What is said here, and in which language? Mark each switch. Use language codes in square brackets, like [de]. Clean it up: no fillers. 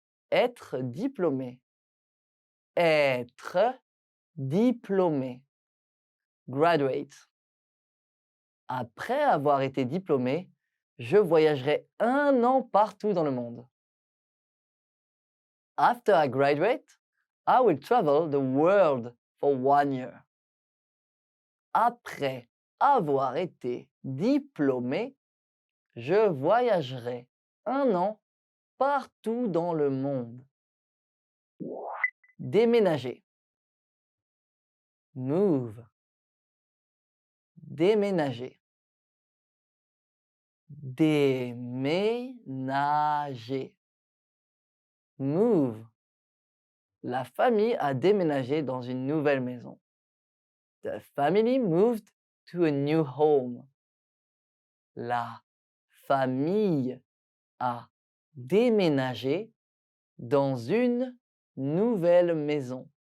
[fr] Être diplômé. Être diplômé. Graduate. Après avoir été diplômé, je voyagerai 1 an partout dans le monde. [en] After I graduate, I will travel the world for 1 year. [fr] Après avoir été diplômé, je voyagerai 1 an partout dans le monde. Déménager. Move. Déménager. Déménager. Move. La famille a déménagé dans une nouvelle maison. [en] The family moved to a new home. [fr] La famille a déménagé dans une nouvelle maison.